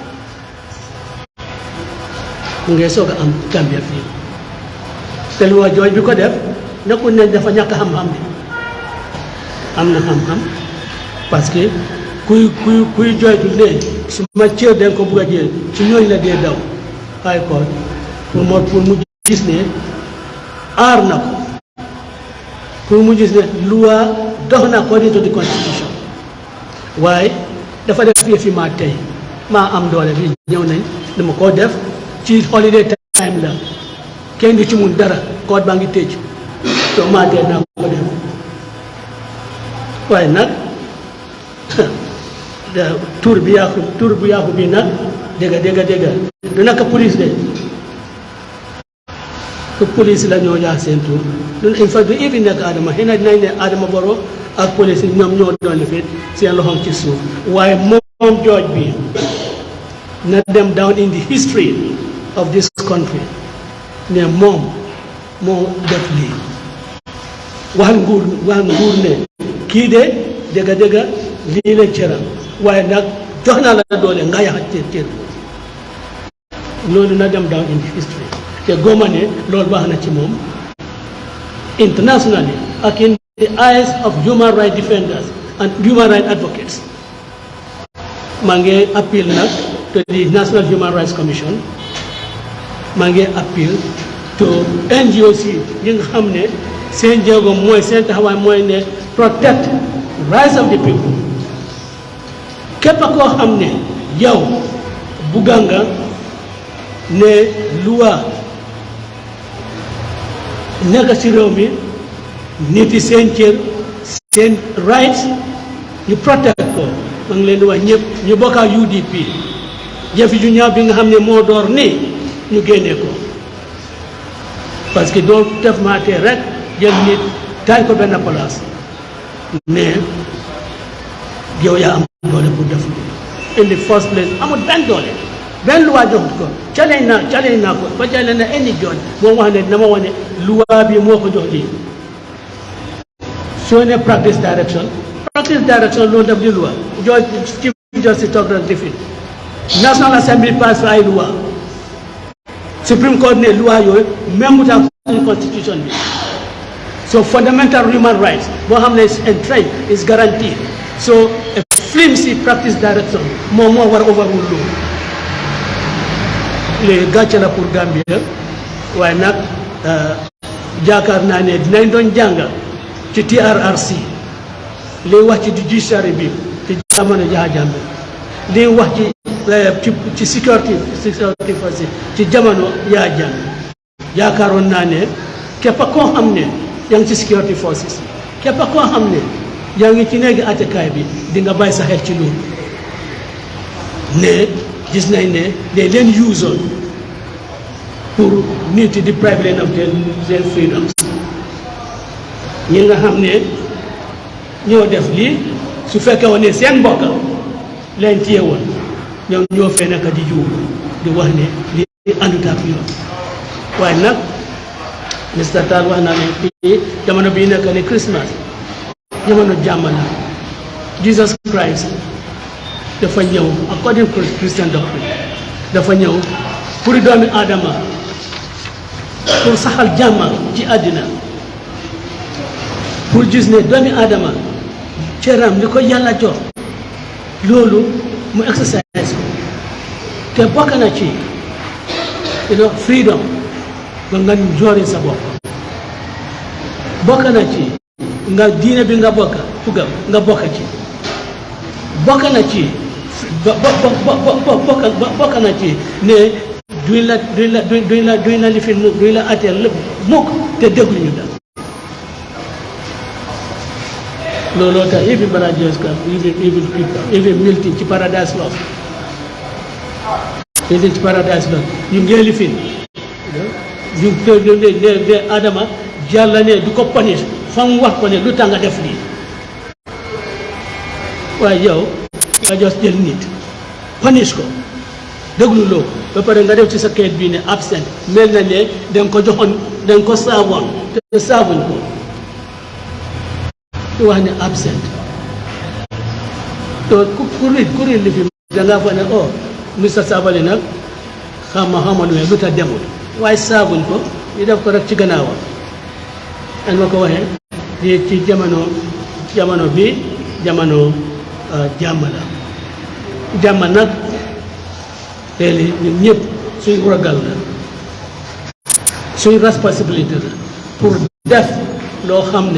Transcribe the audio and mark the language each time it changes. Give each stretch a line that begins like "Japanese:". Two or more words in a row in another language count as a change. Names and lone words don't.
Wolof: mu ngay soog a am Gambia fii te luwaa jooj bi ko def nekkul ne dafa ñàkk xam-xam bi am na xam-xam
French: parce que
Wolof: kuy jooytu ne su ma cër den ko bugg a jël ci ñooñu la dee daw
English: high court
Wolof: pour mu gis ne aar na ko pour mu gis ne loi dox na
English: according to the constitution
Wolof: waaye dafa def yëfi maa tey maa am doole bi ñëw nañ dama koo def ci
English: holiday time
Wolof: la kenn du ci mun dara court baa ngi tëj to maa tey naa ko def waaye nag tur bu yàqu bi nag dégg du naka police de ku police la ñoo yaa seen tur ñun
French: il faut
Wolof: du ibi nekk Adama xëy na dinañ ne Adama Barrow ak police yi ñoom ñoo doon lifit seen loxoom ci suuf waaye moom George bi na dem
English: down in the history of this country
Wolof: ne moom moo def lii wax nguur ne kii de dégg lii la cëram waaye nag jox naa la doole nga yaxat cër loolu na dem
English: down in history
Wolof: te goma ne loolu baax na ci moom internationally ak
English: in the eyes of human rights defenders and human rights advocates
Wolof: maa ngi appeal nag
English: to the National Human Rights Commission
Wolof: maa ngi
English: appeal to NGOs
Wolof: yi nga xam ne seen jéego mooy seen taxawaay mooy ne
English: protect rights of the people
Wolof: képp koo xam ne yow bugga nga ne loi nekk ci réew mi nit yi seen cër seen rights ñu protect ko ma ngi leen di wax ñëpp ñu bokk ak UDP jëf ju ñaaw bi nga xam ne moo door nii ñu génnee ko
French: parce que
Wolof: doo def maatee rek jël nit taay ko benn place mais yow yaa am doole pour def
English: in the first place
Wolof: amul benn doole benn luwaa joxut ko challenge naa ko ba challenge na
English: any judge
Wolof: moom wax ne dama wane luwaa bi moo ko jox lii soo ne
English: practice direction
Wolof: loolu def di luwaa
English: judge chief justice
Wolof: toog rek defi National Assembly pass fa ay luwaa Supreme Court ne luwaa yooyu même mu tax constitution bi
English: so fundamental human rights
Wolof: boo xam ne
English: entrenched is guaranteed so a flimsy practice direction
Wolof: moom moo war a overrule loolu léegi gàcce la pour Gambia waaye nag jaakaar naa ne dinañ doon jàng ci TRRC li wax ci judiciary bi ci jamono Yahya Jammeh li wax ci
English: security force
Wolof: ci jamono Yahya Jammeh yaakaaroon naa ne képp koo xam ne yaa ngi ci
English: security forces
Wolof: képp koo xam ne yaa ngi ci néegi attekaay bi di nga bàyyi sa xel ci loolu ne gis nañ ne dañ leen usoon pour nit di deprive leen
English: of their freedoms
Wolof: ñi nga xam ne ñoo def lii su fekkee woon ne seen mbokk leen téye woon ñoom ñoo fee nekk di juum di wax ne li àndut ak yoon waaye nag Mr. Tall wax naa ne fii jamono bii nekk ni Christmas jamono jàmm la Jesus Christ dafa ñëw
English: according to Christian doctrine
Wolof: dafa ñëw pour doomi aadama pour saxal jàmm ci àddina pour gis ne doomi aadama cëram li ko yàlla jox loolu mu exercise ko te bokk na ci freedom ba nga joori sa bopp bokk na ci nga diine bi nga bokk fugam nga bokk ci bokk na ci bokk na ci ne duñ la lifin mukk duñ la atteel lépp mukk te dégluñu da looloo tax
English: even religious camp even people even Milton
Wolof: ci Paradise Lost ci Paradise Lost ñu ngee lifin ñu ne Adama Yàlla ne du ko punish fa mu wax ko ne lu tax nga def lii waaye yow nga jos jël nit punish ko déglu loo ba pare nga def ci sa kayit bii ne absent mel na ne danga ko joxoon danga ko saawoon te saabuñ ko di wax ne absent to ku rit li fi dangaa fa ne oh Mr. Sabally nag xama lu lu tax demul waaye saabuñ ko ñu def ko rek ci gannaawam an ma ko waxee di ci jamono bi jamono jàmm la jàmm nag léegi ñun ñëpp suñ ragal la suñ responsabilité la pour def loo xam